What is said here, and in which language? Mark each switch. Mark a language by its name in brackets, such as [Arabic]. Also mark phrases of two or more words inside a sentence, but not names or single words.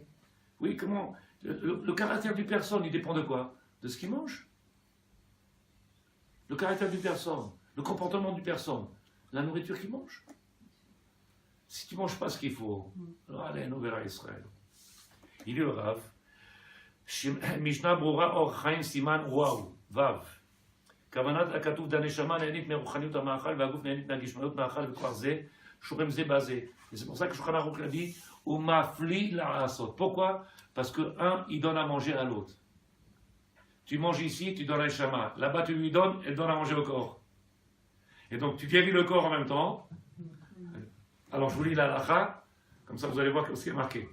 [French] Oui, comment? Le caractère d'une personne, il dépend de quoi? De ce qu'il mange. Le caractère d'une personne, le comportement d'une personne, la nourriture qu'il mange. Si tu ne manges pas ce qu'il faut, alors allez, on verra Israël. Il dit le Rav, Mishnah Brura Or Chaim Siman Waou, Vav. [Hebrew] כוונת הכתוב דנשמה נהנית מרוחניות המאכל והגוף נהנית מהגשמיות מאכל וכוח זה שורם זה בזה. [French] Et c'est pour ça que Shulchan Aruch l'a dit, [Hebrew] ומפליא לעשות. [French] Pourquoi? Parce que un, il donne à manger à l'autre. Tu manges ici, tu donnes à Neshama. Là-bas, tu lui donnes, elle donne à manger au corps. Et donc, tu guéris le corps en même temps. Alors, je vous lis la halakha, comme ça vous allez voir ce qui est marqué.